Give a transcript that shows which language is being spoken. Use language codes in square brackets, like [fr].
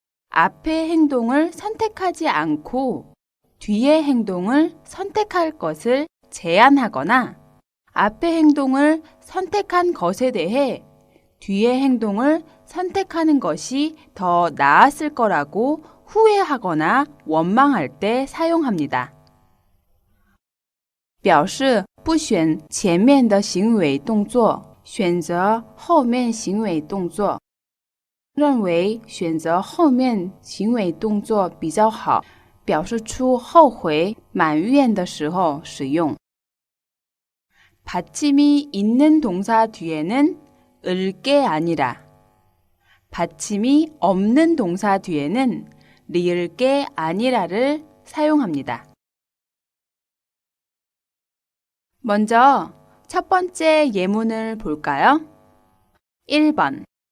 [ko] 앞의 행동을 선택하지 않고 뒤의 행동을 선택할 것을 제한하거나 앞의 행동을 선택한 것에 대해 뒤의 행동을 선택하는 것이 더 나았을 거라고 후회하거나 원망할 때 사용합니다. [zh] 表示不选前面的行为动作，选择后面行为动作。认为选择后面行为动作比较好，表示出后悔、埋怨的时候使用。 [ko] 받침이 있는 동사 뒤에는 을게 아니라, 받침이 없는 동사 뒤에는 리을게 아니라를 사용합니다. 먼저 첫 번째 예문을 볼까요? 1번.